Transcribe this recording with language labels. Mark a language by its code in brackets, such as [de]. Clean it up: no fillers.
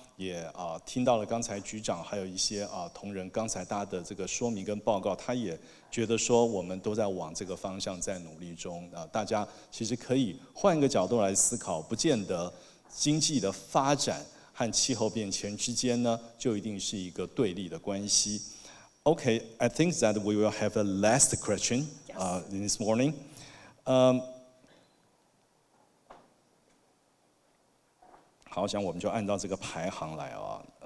[zh] 也听到了刚才局长还有一些同仁刚才大家的这个说明跟报告，他也觉得说我们都在往这个方向在努力中大家其实可以换一个角度来思考，不见得经济的发展和气候变迁之间呢就一定是一个对立的关系。 [en] Okay, I think that we will have a last question this morning. [zh] 好，我想我们就按照这个排行来啊。